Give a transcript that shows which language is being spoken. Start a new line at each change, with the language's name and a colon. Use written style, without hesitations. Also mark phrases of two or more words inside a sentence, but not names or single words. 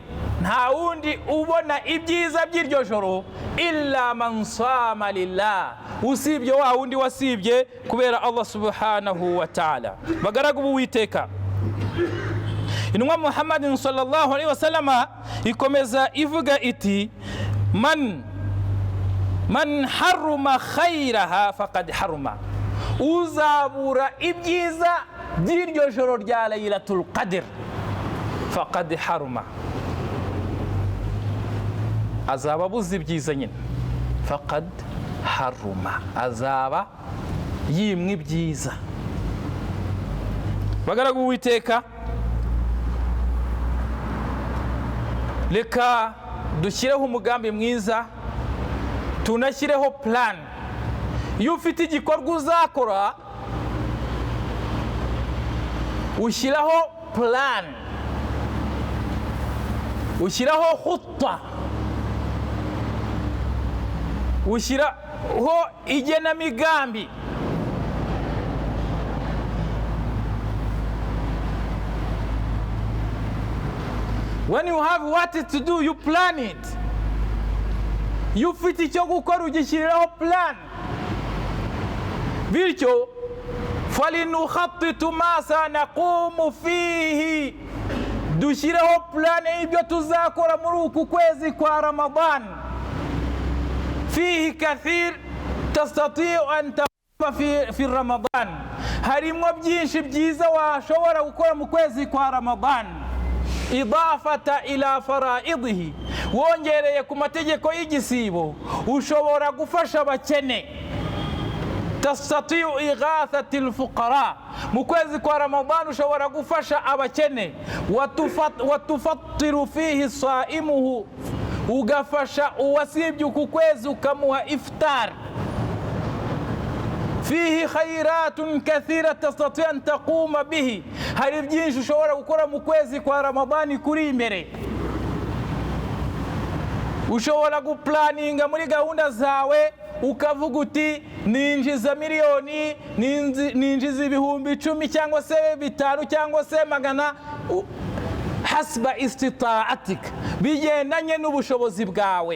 Kinyarwanda: Nta wundi ubona ibyiza by'iryo joro
Arabic: إلا من صام لله,
Kinyarwanda: usibye wa wundi wasibye kubera Allah
Arabic: سبحانه وتعالى.
Kinyarwanda: Bagaragu b'Uwiteka, intumwa Muhammadin
Arabic: صلى الله عليه وسلم
Kinyarwanda: ikomeza ivuga iti
Arabic: من حرم خيرها فقد حرم,
Kinyarwanda: uzabura ibyiza by'iryo joro rya laylatul qadr
Arabic: فقد حرم,
Kinyarwanda: azaba abuze ibyiza nyine.
Arabic: فقد حرم,
Kinyarwanda: azaba yimwe ibyiza. Bagaragu b'Uwiteka, reka dushyireho umugambi mwiza, tunashyireho plan. Iyo ufite igikorwa uzakora, ushyiraho plan, ushyiraho khutwa, ushyiraho igenamigambi.
English: When you have what to do, you plan it.
Kinyarwanda: Iyo ufite icyo gukora ugishyiriraho plan. Bityo
Arabic: فلنخطط ما سنقوم فيه,
Kinyarwanda: dushyireho plan y'ibyo tuzakora muri uku kwezi kwa Ramadan.
Arabic: فيه كثير تستطيع أن تقوم في رمضان,
Kinyarwanda: harimo byinshi byiza washobora gukora mu kwezi kwa Ramadan.
Arabic: إضافة إلى فرائضه,
Kinyarwanda: wongereye ku mategeko y'igisibo, ushobora gufasha abakene.
Arabic: تستطيع إغاثة الفقراء,
Kinyarwanda: mu kwezi kwa Ramadan ushobora gufasha abakene.
Arabic: وتفطر فيه صائمه,
Kinyarwanda: ugafasha uwasibye uku kwezi ukamuha iftar.
Arabic: فيه خيرات كثيرة تستطيع أن تقوم بها,
Kinyarwanda: hari byinshi ushobora gukora mu kwezi kwa Ramadani kuri imbere. Ushobora guplaninga muri gahunda zawe, ukavuga uti ninjiza miliyoni, ninjiza ibihumbi 10 cyangwa se 5 cyangwa se 100,
Arabic: حسب استطاعتك,
Kinyarwanda: bigendanye n'ubushobozi bwawe.